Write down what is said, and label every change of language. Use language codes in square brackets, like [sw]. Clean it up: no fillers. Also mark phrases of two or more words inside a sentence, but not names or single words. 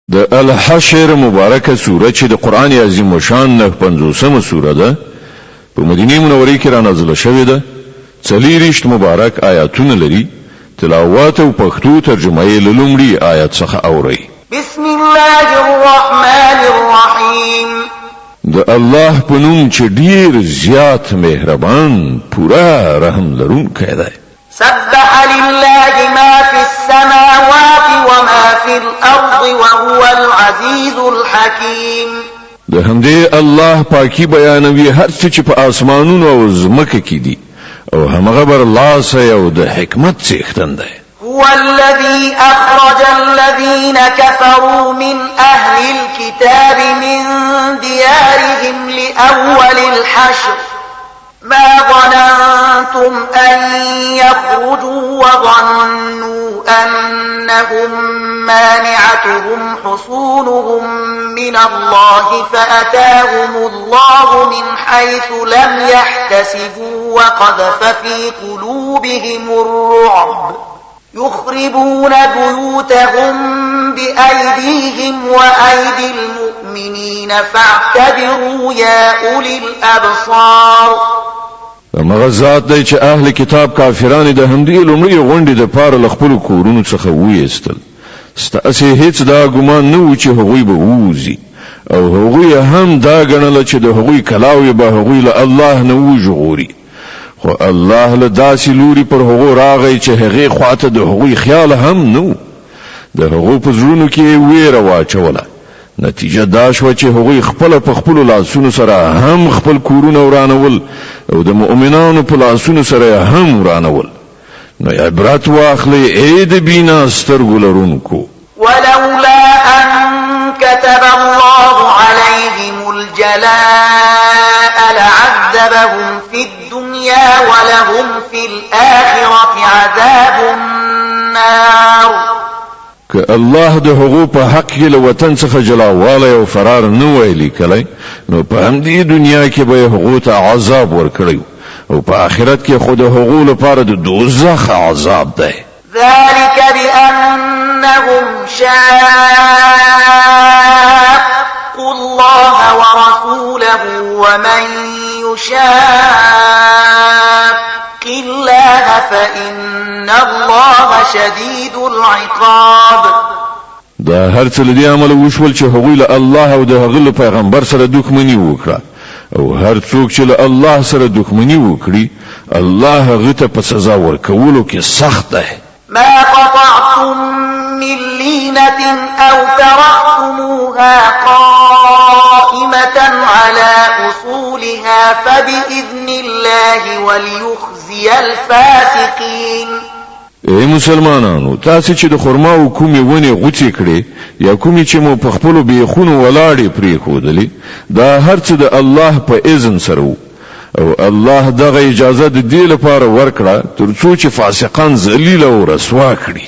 [ps] د الحشر مبارکه سوره چې د قران عظیم شان نه 50مه سوره ده په مدینه منوره کې را نازله شوې ده 40 مبارک آیاتونه لري تلاوت او پښتو ترجمه یې لومړی آیات څخه اوري [ar] بسم الله الرحمن الرحیم [ps] د الله په نوم چې ډیر زیات مهربان پورا رحم لرونکی دی [ar] سبح لله ما في السماوات وما في الأرض وهو العزيز الحكيم [ps] د همدې الله پاکي بیانوي هر څه چې په اسمانونو او زمکه کې دي او همغه بر الله سره او د حکمت څښتن دی [ar] هو الذي أخرج الذين كفروا من أهل الكتاب من ديارهم لأول الحشر ما ظننتم أن يخرجوا وظنوا أنهم مانعتهم حصونهم من الله فأتاهم الله من حيث لم يحتسبوا وقذف في قلوبهم الرعب يخربون بيوتهم بأيديهم وأيدي المؤمنين فاعتبروا يا أولي الأبصار [ps] مغزات دی چې اهل کتاب کافرانو د همدې لومړی غونډې د پاره لخپل کورونو څخه وېستل ستاسو هیڅ دا ګمان نه و چې هغوی به ووزي او هغوی هم دا ګڼل چې د هغوی کلاوي به هغوی له الله نه وژغوري خو الله له داسې لوري پر هغو راغی چې هغه خواته د هغوی خیال هم نو د هغو په زړونو کې ویره واچوله نتیجه دا شو چې هغوی خپل په خپل لاسونو سره هم خپل کورونه ورانول او د مؤمنانو په لاسونو سره هم ورانول نو عبرت واخلي اې د بینا سترګو لرونکو [ar] ولولا ان كتب الله عليهم الجلاء لعذبهم في الدنيا ولهم في الآخرة عذاب النار [ps] که الله د هغو په حق کې له وطن څخه جلاواله او فرار نه ویلي کله نو په همدې دنیا کې به هغو ته عذاب ورکړي او په آخرت کې خود هغو لپاره د دوزخ عذاب دی [ar] ذلك بأنهم شاقوا الله ورسوله ومن يشاق الله فإن الله شديد العقاب [ps] دا هر څه لدی عمل وشول چې هغوی له الله او د هغه پیغمبر سره دښمنی وکړه او هر څوک چې له الله سره دښمنی وکړي الله هغه ته په سزا ورکولو کې سخت دی [ar] ما قطعتم من لينة أو تركتموها قائمة على أصولها فبإذن الله وليخزي الفاسقين [ps] اے مسلمانانو تاسو چې د خرما او کومې ونې غوڅې کړې یا کومې چې مو په خپل بیخونو ولاړې پرې خودلې دا هر څه د الله په اذن سره او الله دغه اجازه د دې لپاره ورکړه ترڅو چې فاسقان ذلیل او رسوا کړي